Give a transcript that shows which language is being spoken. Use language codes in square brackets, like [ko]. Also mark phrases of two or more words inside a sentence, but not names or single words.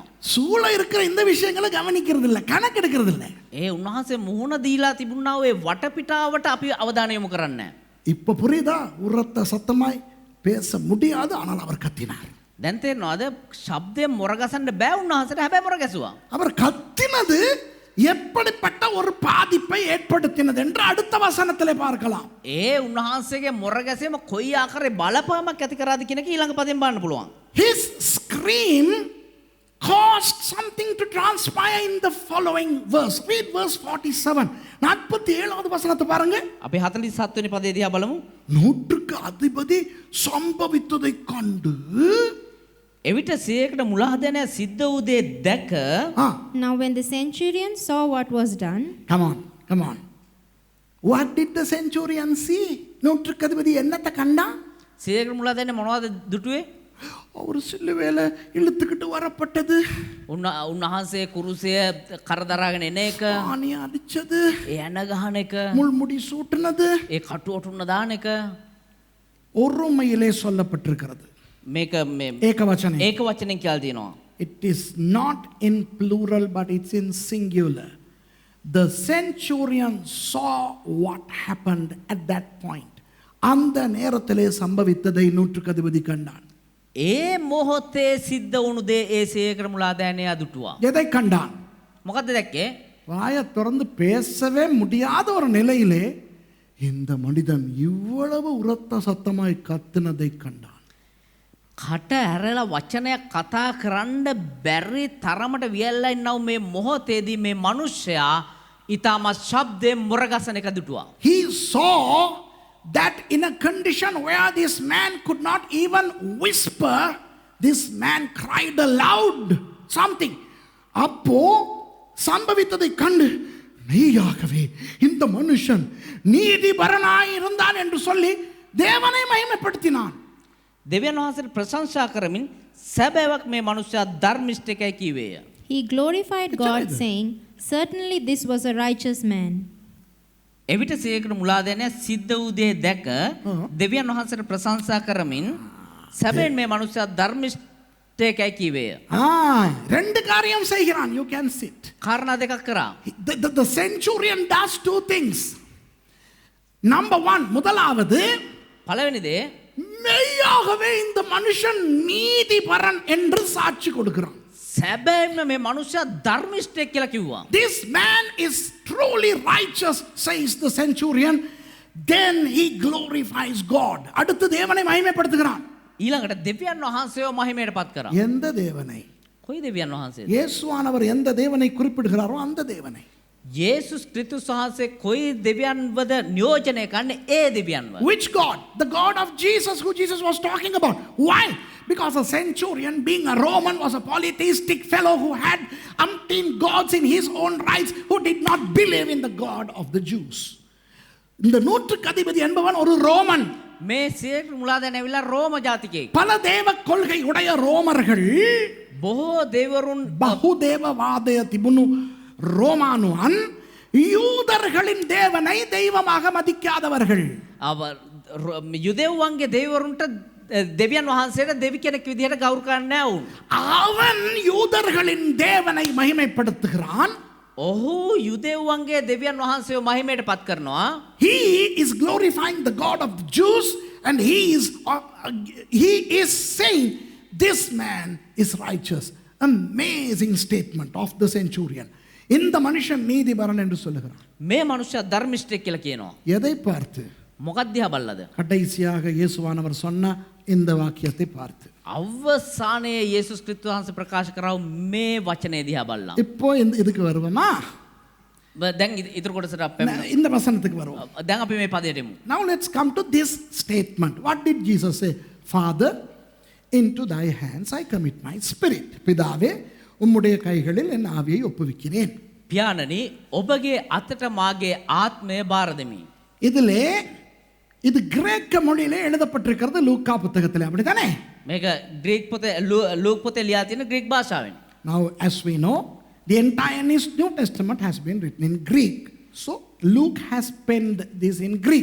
[ta] சூழ இருக்கிற இந்த விஷயங்களை கவனிக்கிறது இல்லை, கணக்கெடுக்கிறது இல்லை. [si] ඒ උන්වහන්සේ මුහුණ දීලා තිබුණා ඔය වටපිටාවට අපි අවධානය යොමු කරන්නේ නැහැ. [ta] இப்ப புரியுதா? உரத்த சத்தமாய் பேச முடியாது, ஆனால் அவர் கத்தினார். [si] දැන් තේරෙනවද? ශබ්දයෙන් මොර ගසන්න බෑ උන්වහන්සේට, හැබැයි මොර ගැසුවා. [ta] அவர் கத்தினது எப்படிப்பட்ட ஒரு பாதிப்பை ஏற்படுத்தினது என்று அடுத்த வசனத்திலே பார்க்கலாம். [si] ඒ උන්වහන්සේගේ මොර ගැසීම කොයි ආකාරයේ බලපෑමක් ඇති කරාද කියන එක ඊළඟ පදයෙන් බලන්න පුළුවන්. [en] His scream caused something to transpire in the following verse. Read verse 47. [ta] 47வது வசனத்தை பாருங்க. [si] අපි 47 වෙනි පදේ දිහා බලමු. [ta] நூற்றுக்கு அதிபதி சம்பவித்ததை கண்டு [si] එවිට සියයකට මුලාදැන සිද්ධ වූ දේ දැක [en] Now when the centurion saw what was done, come on. What did the centurion see? [ta] நூற்றுக்கு அதிபதி என்னத்தை கண்டான்? [si] සියයකට මුලාදැන මොනවද දුටුවේ? [ta] ஒரு சிலுவையில இழுத்துக்கிட்டு வரப்பட்டது, [si] උන්වහන්සේ කුරුසය කරදරාගෙන එන එක, [ta] ஆணி அடிச்சது, [si] ඒ ඇන ගහන එක, [ta] முள்முடி சூட்டினது, [si] ඒ කටුවටුන්න දාන එක. [ta] ஒருமையிலே சொல்லப்பட்டிருக்கிறது. [si] මේක මේ [ta] ஏகவசனம். [si] ඒක වචනෙන් කියලා තියෙනවා. [en] It is not in plural but it's in singular. The centurion saw what happened at that point. [ta] அந்த நேரத்திலே சம்பவித்ததை நூற்றுக்கு அதிபதி கண்டான். [si] ඒ මොහොතේ සිද්ධ වුණු දේ ඒ සියයකට මුලාදෑනයා දුටුවා. [ta] எதை கண்டான்? [si] මොකද්ද දැක්කේ? [ta] வாயை திறந்து பேசவே முடியாத ஒரு நிலையிலே இந்த மனிதன் இவ்வளவு உரத்த சத்தமாய் கத்தினதை கண்டான். [si] කට ඇරලා වචනයක් කතා කරන්න බැරි තරමට වියල්ලා ඉන්නව මේ මොහොතේදී මේ මිනිස්සයා ඊටම ශබ්දයෙන් මොරගසන එක දුටුවා. [en] He saw that in a condition where this man could not even whisper, this man cried aloud something. [ta] அப்போ சம்பவித்ததை கண்டு மெய்யாகவே இந்த மனுஷன் நீதிபரனாய் இருந்தான் என்று சொல்லி தேவனை மகிமைப்படுத்தினான். [si] දෙවියන් වහන්සේට ප්‍රශංසා කරමින් සැබෑවක් මේ මනුෂ්‍යයා ධර්මිෂ්ඨකයි කීවේය. [en] He glorified God, saying, "Certainly this was a righteous man." [si] එවිට සියයකට මුලාදැනියා සිද්ධ වූ දේ දැක දෙවියන් වහන්සේට ප්‍රශංසා කරමින් සැබෑන් මේ මනුෂ්‍යයා ධර්මිෂ්ඨකයි කීවේය. [ta] ரெண்டு காரியம் செய்கிறான். [en] You can sit. [si] කාරණා දෙකක් කරා. [en] The centurion does two things. Number one, [ta] முதலாவது [si] පළවෙනි දේ [ta] மெய்யாகவே இந்த மனுஷன் நீதிபரன் என்று சாட்சி கொடுக்கிறான். [si] සැබෑම මේ මනුෂ්‍යයා ධර්මිෂ්ඨයෙක් කියලා කිව්වා. [en] This man is truly righteous, says the centurion. Then he glorifies God. [ta] அடுத்து தேவனை மகிமைப்படுத்துகிறான். [si] ඊළඟට දෙවියන් වහන්සේව මහිමයට පත් කරා. [ta] எந்த தேவனை? [si] කොයි දෙවියන් වහන්සේද? [ta] இயேசுவானவர் எந்த தேவனை குறிப்பிடுகிறாரோ அந்த தேவனை. [si] යේසුස් ක්‍රිස්තුස් වහන්සේ කොයි දෙවියන්වද නියෝජනය කරන්නේ ඒ දෙවියන්ව. [en] Which God? The God of Jesus, who Jesus was talking about. Why? Because a centurion, being a Roman, was a polytheistic fellow who had umpteen gods in his own rights, who did not believe in the God of the Jews. [ta] இந்த நூற்றுக்கு அதிபதி என்பவன் ஒரு ரோமன். [si] මේ සියයට මුලාදැන ඇවිල්ලා රෝම ජාතිකයෙක්. [ta] பல தேவ கொள்கை உடைய ரோமர்கள் [si] බොහෝ දෙවරුන් [ta] பகுதேவவாதය තිබුණු ரோமானுவன் யூதர்களின் தேவனை தெய்வமாக மதிக்காதவர்கள். [si] යුදෙව්වන්ගේ දෙවරුන්ට දෙවියන් වහන්සේට දෙවි කෙනෙක් විදිහට ගෞරව කරන්නේ නැහැ වුන්. [ta] அவன் யூதர்களின் தேவனை மகிமைப்படுத்துகிறான். [si] ඔහු යුදෙව්වන්ගේ දෙවියන් වහන්සේව මහිමයට පත් කරනවා. [en] He is glorifying the God of the Jews, and he is saying this man is righteous. Amazing statement of the centurion. [ta] இந்த மனுஷன் நீதிபரன் என்று சொல்லுகிறான். [si] මේ මනුෂ්‍යයා ධර්මිෂ්ඨයෙක් කියලා කියනවා. [ta] எதை பார்த்து? [si] මොකක්ද දිහා බලලාද? [ta] கடைசியாக இயேசுவானவர் சொன்ன இந்த வாக்கியத்தை பார்த்து. [si] අවසානයේ යේසුස් ක්‍රිස්තුස් වහන්සේ ප්‍රකාශ කරව මේ වචනේ දිහා බලලා. [ta] இப்போ இதுக்கு வருவோமா? [si] දැන් ඉතුරු කොටසට අපි [ta] இந்த வசனத்துக்கு வருவோம். [si] දැන් අපි මේ පදයට එමු. [en] Now let's come to this statement. What did Jesus say? Father, into thy hands I commit my spirit. [ta] பிதாவே, உம்முடைய கைகளில் என் ஆவியை ஒப்புவிக்கிறேன். [si] පියාණනි, ඔබගේ අතට මාගේ ආත්මය බාර දෙමි. [ta] இதிலே இது கிரேக்க மொழியிலே எழுதப்பட்டிருக்கிறது லூக்கா புத்தகத்திலே, அப்படிதானே? [si] මේක ග්‍රීක් පොතේ ලූක් පොතේ ලියා තියෙන ග්‍රීක් භාෂාවෙන්. [en] Now as we know, the entire New Testament has been written in Greek. So Luke has penned this in Greek.